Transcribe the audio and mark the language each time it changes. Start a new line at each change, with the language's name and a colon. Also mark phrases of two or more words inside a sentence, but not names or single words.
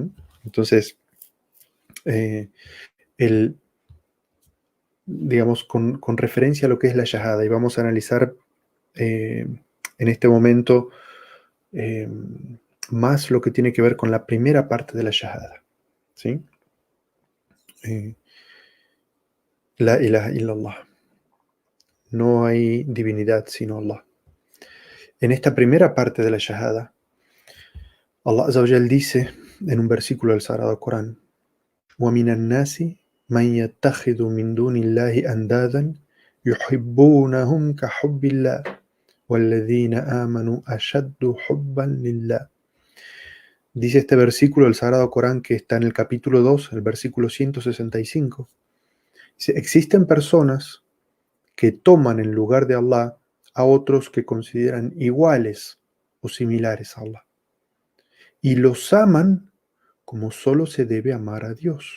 Spanish: Entonces, digamos, con referencia a lo que es la shahada, y vamos a analizar en este momento más lo que tiene que ver con la primera parte de la shahada.
Arabic: ¿Sí? لا إله إلا الله.
Spanish: No hay divinidad sino Allah. En esta primera parte de la shahada,
Arabic: الله عز وجل
Spanish: dice en un versículo del Sagrado Corán:
Arabic: وَمِنَ النَّاسِ مَنْ يَتَّخِذُ مِنْ دُونِ اللَّهِ أَنْدَادًا يُحِبُّونَهُمْ كَحُبِّ اللَّهِ وَالَّذِينَ آمَنُوا أَشَدُّ حُبًّا لِلَّهِ.
Spanish: Dice este versículo del Sagrado Corán, que está en el capítulo 2, el versículo 165. Dice: existen personas que toman en lugar de Allah a otros que consideran iguales o similares a Allah, y los aman como solo se debe amar a Dios.